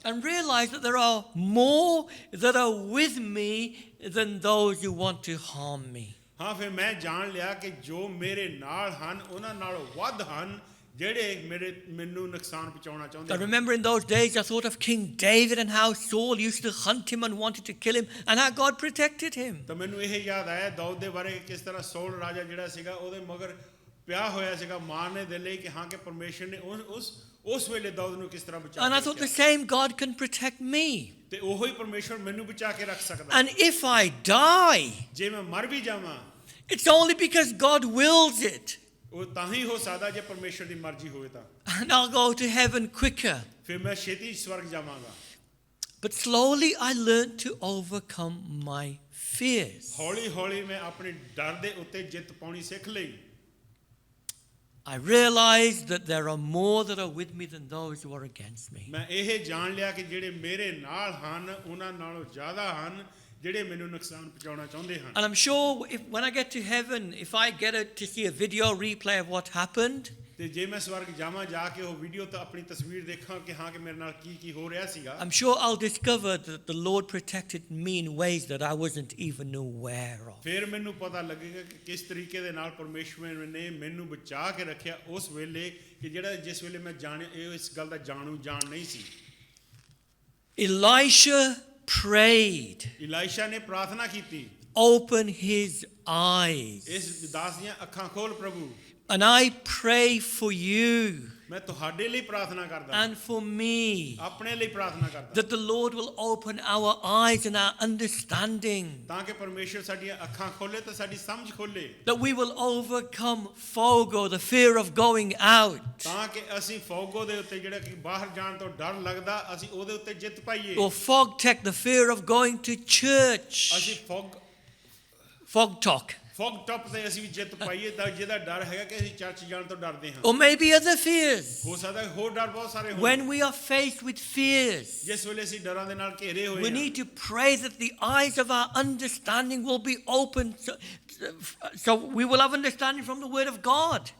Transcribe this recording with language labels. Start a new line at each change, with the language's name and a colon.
English: and realize that there are more that are with me than those who want to harm me.
Punjabi: ਹਾਂ ਫਿਰ ਮੈਂ ਜਾਣ ਲਿਆ ਕਿ ਜੋ ਮੇਰੇ ਨਾਲ ਹਨ ਉਹਨਾਂ ਨਾਲੋਂ ਵੱਧ ਹਨ ਜਿਹੜੇ ਮੈਨੂੰ ਨੁਕਸਾਨ ਪਹੁੰਚਾਉਣਾ ਚਾਹੁੰਦੇ
English: I
Punjabi: ਹਨ।
English: remember in those days I thought of King David and how Saul used to hunt him and wanted to kill him and how God protected him.
Punjabi: ਤਾਂ ਮੈਨੂੰ ਇਹ ਯਾਦ ਆਇਆ ਦਾਊਦ ਦੇ ਬਾਰੇ ਕਿਸ ਤਰ੍ਹਾਂ ਸੌਲ ਰਾਜਾ ਜਿਹੜਾ ਸੀਗਾ ਉਹਦੇ ਮਗਰ ਪਿਆ ਹੋਇਆ ਸੀਗਾ ਮਾਰਨੇ ਦੇ ਲਈ ਕਿ ਹਾਂ ਕਿ ਪਰਮੇਸ਼ਰ ਨੇ ਉਸ ਵੇਲੇ ਦਾਊਦ ਨੂੰ ਕਿਸ ਤਰ੍ਹਾਂ ਬਚਾ
English: And I thought the same God can protect me.
Punjabi: ਤੇ ਉਹੋ ਹੀ ਪਰਮੇਸ਼ਰ ਮੈਨੂੰ ਬਚਾ ਕੇ ਰੱਖ ਸਕਦਾ।
English: And if I die,
Punjabi: ਜੇ ਮੈਂ ਮਰ ਵੀ ਜਾਵਾਂ
English: it's only because God wills it.
Punjabi: ਉਹ ਤਾਂ ਹੀ ਹੋ ਸਕਦਾ ਜੇ ਪਰਮੇਸ਼ਰ ਦੀ ਮਰਜ਼ੀ ਹੋਵੇ ਤਾਂ।
English: And I'll go to heaven quicker.
Punjabi: ਫਿਰ ਮੈਂ ਛੇਤੀ ਸਵਰਗ ਜਾਵਾਂਗਾ।
English: But slowly I learned to overcome my fears.
Punjabi: ਹੌਲੀ ਹੌਲੀ ਮੈਂ ਆਪਣੇ ਡਰ ਦੇ ਉੱਤੇ ਜਿੱਤ ਪਾਉਣੀ ਸਿੱਖ ਲਈ।
English: I realized that there are more that are with me than those who are against me.
Punjabi: ਮੈਂ ਇਹ ਜਾਣ ਲਿਆ ਕਿ ਜਿਹੜੇ ਮੇਰੇ ਨਾਲ ਹਨ ਉਹਨਾਂ ਨਾਲੋਂ ਜ਼ਿਆਦਾ ਹਨ ਜਿਹੜੇ ਮੈਨੂੰ ਨੁਕਸਾਨ ਪਹੁੰਚਾਉਣਾ ਚਾਹੁੰਦੇ ਹਨ।
English: And I'm sure when I get to heaven, if I get to see a video replay of what happened,
Punjabi: ਤੇ ਜੇ ਮੈਂ ਸਵਰਗ ਜਾਵਾਂ ਜਾ ਕੇ ਉਹ ਵੀਡੀਓ ਤਾਂ ਆਪਣੀ ਤਸਵੀਰ ਦੇਖਾਂ ਕਿ ਹਾਂ ਕਿ ਮੇਰੇ ਨਾਲ ਕੀ ਹੋ ਰਿਹਾ ਸੀਗਾ।
English: I'm sure I'll discover that the Lord protected me in ways that I wasn't even aware of.
Punjabi: ਫਿਰ ਮੈਨੂੰ ਪਤਾ ਲੱਗੇਗਾ ਕਿ ਕਿਸ ਤਰੀਕੇ ਦੇ ਨਾਲ ਪਰਮੇਸ਼ਵਰ ਨੇ ਮੈਨੂੰ ਬਚਾ ਕੇ ਰੱਖਿਆ ਉਸ ਵੇਲੇ ਕਿ ਜਿਹੜਾ ਜਿਸ ਵੇਲੇ ਮੈਂ ਜਾਣਿਆ ਇਸ ਗੱਲ ਦਾ ਜਾਣ ਨਹੀਂ ਸੀ।
English: Elisha prayed.
Punjabi: ਇਲਾਇਸ਼ਾ ਨੇ ਪ੍ਰਾਰਥਨਾ ਕੀਤੀ।
English: Open his eyes.
Punjabi: ਇਸ ਦਾਸ ਦੀਆਂ ਅੱਖਾਂ ਖੋਲ ਪ੍ਰਭੂ।
English: And I pray for you
Punjabi: ਮੈਂ ਤੁਹਾਡੇ ਲਈ ਪ੍ਰਾਰਥਨਾ ਕਰਦਾ
English: and for me
Punjabi: ਆਪਣੇ ਲਈ ਪ੍ਰਾਰਥਨਾ ਕਰਦਾ
English: that the Lord will open our eyes and our understanding,
Punjabi: ਤਾਂ ਕਿ ਪਰਮੇਸ਼ਰ ਸਾਡੀਆਂ ਅੱਖਾਂ ਖੋਲੇ ਤੇ ਸਾਡੀ ਸਮਝ ਖੋਲੇ,
English: that we will overcome FOGO, the fear of going out,
Punjabi: ਤਾਂ ਕਿ ਅਸੀਂ ਫੋਗੋ ਦੇ ਉੱਤੇ ਜਿਹੜਾ ਕਿ ਬਾਹਰ ਜਾਣ ਤੋਂ ਡਰ ਲੱਗਦਾ ਅਸੀਂ ਉਹਦੇ ਉੱਤੇ ਜਿੱਤ ਪਾਈਏ।
English: or FOGTEC, the fear of going to church,
Punjabi: ਅਸੀਂ
English: FOGTOC,
Punjabi: ਫੋਗ ਟੌਪ ਤੇ ਅਸੀਂ ਵੀ ਜਿੱਤ ਪਾਈਏ ਤਾਂ ਜਿਹਦਾ ਡਰ ਹੈਗਾ ਕਿ ਅਸੀਂ ਚਰਚ ਜਾਣ ਤੋਂ ਡਰਦੇ ਹਾਂ।
English: or maybe other fears.
Punjabi: ਹੋ ਸਕਦਾ ਹੋਰ ਡਰ ਬਹੁਤ ਸਾਰੇ ਹੋਣ।
English: When we are faced with fears,
Punjabi: ਜਿਸ ਵੇਲੇ ਅਸੀਂ ਡਰਾਂ ਦੇ ਨਾਲ ਘੇਰੇ ਹੋਏ
English: we
Punjabi: ਹਾਂ
English: need to pray that the eyes of our understanding will be opened so we will have understanding from the word of God.